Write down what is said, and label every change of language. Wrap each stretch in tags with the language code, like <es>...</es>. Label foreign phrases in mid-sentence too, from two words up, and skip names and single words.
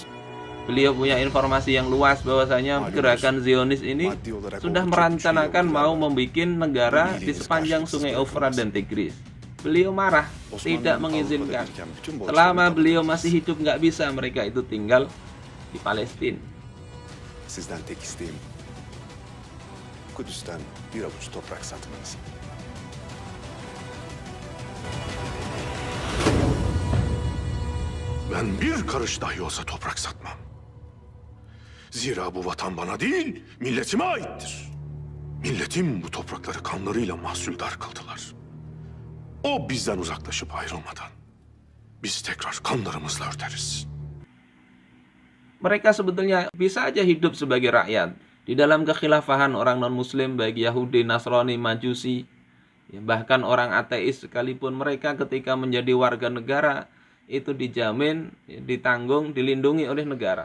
<id>Beliau punya informasi yang luas bahwasanya gerakan Zionis ini sudah merencanakan mau membuat negara di sepanjang sungai Eufrat dan Tigris. Beliau marah, tidak mengizinkan. Selama beliau masih hidup nggak bisa mereka itu tinggal di Palestina.</id> <tr>Sizden tek isteğim Kudüs'ten bir avuç toprak satmanız. Ben bir karış dahi olsa toprak satmam. Zira bu vatan bana değil, milletime aittir. Milletim bu toprakları kanlarıyla mahsuldar kıldılar. O bizden uzaklaşıp ayrılmadan biz tekrar kanlarımızla örteriz.</tr> <id>Mereka sebetulnya bisa aja hidup sebagai rakyat di dalam kekhilafahan orang non-muslim, baik Yahudi, Nasrani, Majusi, bahkan orang ateis sekalipun, mereka ketika menjadi warga negara itu dijamin, ditanggung, dilindungi oleh negara.</id>